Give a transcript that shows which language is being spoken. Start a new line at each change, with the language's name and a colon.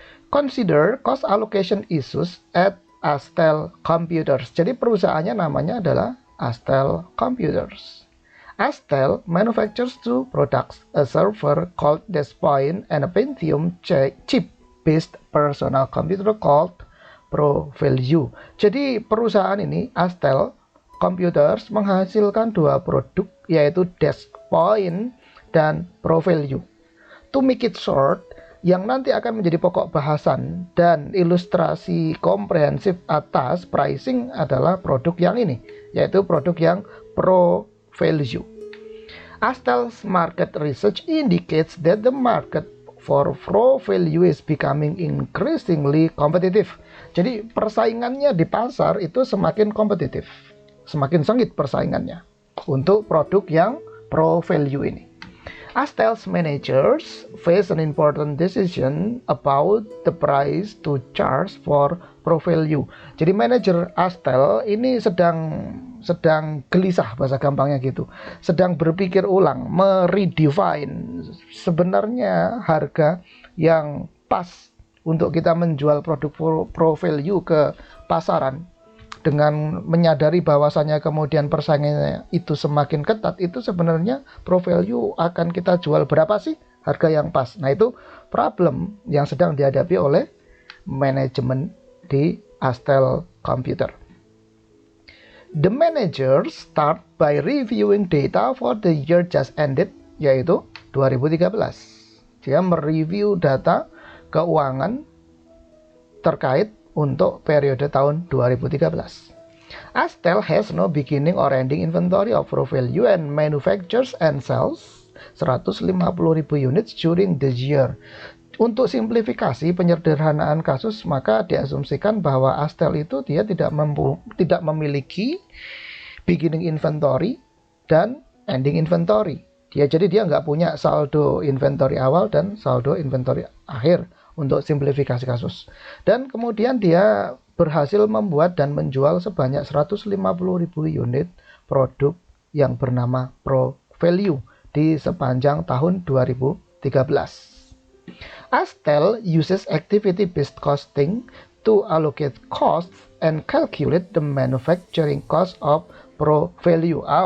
English: Consider cost allocation issues at Astel Computers.
Indonesian: Jadi perusahaannya namanya adalah Astel Computers.
English: Astel manufactures two products, a server called Deskpoint and a Pentium chip-based personal computer called ProValue.
Indonesian: Jadi perusahaan ini, Astel Computers, menghasilkan dua produk, yaitu Deskpoint dan ProValue.
English: To make it short,
Indonesian: yang nanti akan menjadi pokok bahasan dan ilustrasi komprehensif atas pricing adalah produk yang ini, yaitu produk yang ProValue.
English: Astel's market research indicates that the market for ProValue is becoming increasingly competitive.
Indonesian: Jadi persaingannya di pasar itu semakin kompetitif, semakin sengit persaingannya untuk produk yang ProValue ini.
English: Astel's managers face an important decision about the price to charge for ProValue.
Indonesian: Jadi manajer Astel ini sedang gelisah, bahasa gampangnya gitu. Sedang berpikir ulang, meredefine sebenarnya harga yang pas untuk kita menjual produk ProValue ke pasaran. Dengan menyadari bahwasannya kemudian persaingannya itu semakin ketat, itu sebenarnya ProValue akan kita jual berapa sih harga yang pas. Nah, itu problem yang sedang dihadapi oleh manajemen di Astel Computer.
English: The managers start by reviewing data for the year just ended,
Indonesian: yaitu 2013. Dia mereview data keuangan terkait untuk periode tahun 2013.
English: Astel has no beginning or ending inventory of ProValue and manufactures and sells 150.000 units during the year.
Indonesian: Untuk simplifikasi penyederhanaan kasus, maka diasumsikan bahwa Astel itu dia tidak memiliki beginning inventory dan ending inventory. Jadi dia nggak punya saldo inventory awal dan saldo inventory akhir untuk simplifikasi kasus. Dan kemudian dia berhasil membuat dan menjual sebanyak 150.000 unit produk yang bernama ProValue di sepanjang tahun 2013.
English: Astel uses activity-based costing to allocate costs and calculate the manufacturing cost of ProValue.